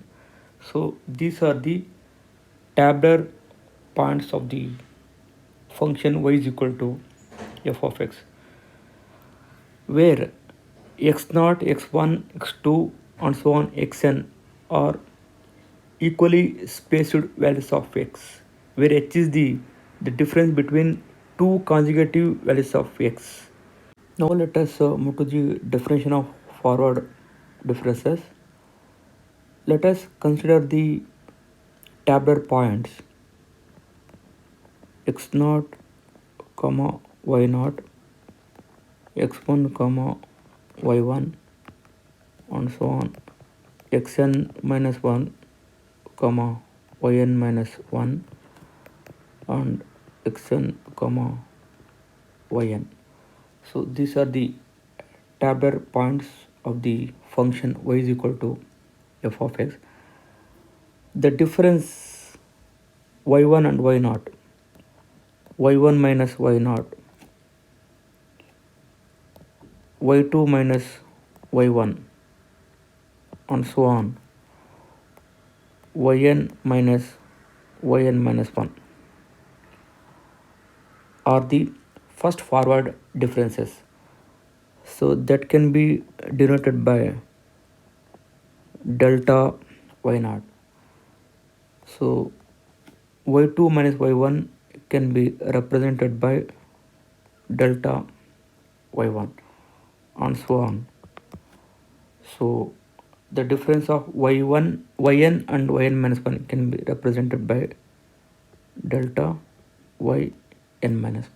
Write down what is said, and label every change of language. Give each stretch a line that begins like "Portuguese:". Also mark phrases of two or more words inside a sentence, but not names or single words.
English: So these are the tabular points of the function y is equal to f of x, where x0, x1, x2, and so on xn are equally spaced values of x, where h is the difference between two conjugative values of x. Now let us move to the definition of forward differences. Let us consider the tabular points x0, comma y0, x1, comma y1, and so on xn minus 1, comma yn minus 1, and xn, comma yn. So these are the tabular points of the function y is equal to f of x. The difference y1 and y0, y1 minus y0, y2 minus y1, and so on yn minus 1 are the first forward differences. So that can be denoted by delta y0. So y2 minus y1 can be represented by delta y1, and so on. So the difference of yn and yn minus 1 can be represented by delta yn minus 1.